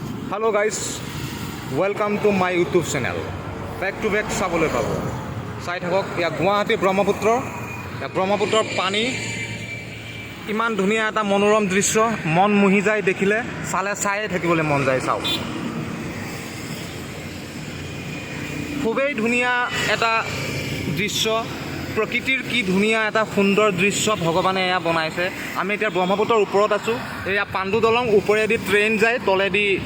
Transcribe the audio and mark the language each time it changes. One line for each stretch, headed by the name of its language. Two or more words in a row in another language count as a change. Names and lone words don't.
English: Hello guys welcome to my YouTube channel back to back
Assamese: चाবলৈ পাব চাই থাকক ইয়া গুৱাহাটী ব্ৰহ্মপুত্ৰৰ পানী ইমান ধুনীয়া এটা মনোৰম দৃশ্য মন মুহি যায় দেখিলে চায়ে থাকিবলৈ মন যায় চাওক খুবেই ধুনীয়া এটা দৃশ্য প্ৰকৃতিৰ কি ধুনীয়া এটা সুন্দৰ দৃশ্য ভগৱানে এয়া বনাইছে আমি এতিয়া ব্ৰহ্মপুত্ৰৰ ওপৰত আছো এয়া পাণ্ডু দলং ওপৰেদি ট্ৰেইন যায় তলেদি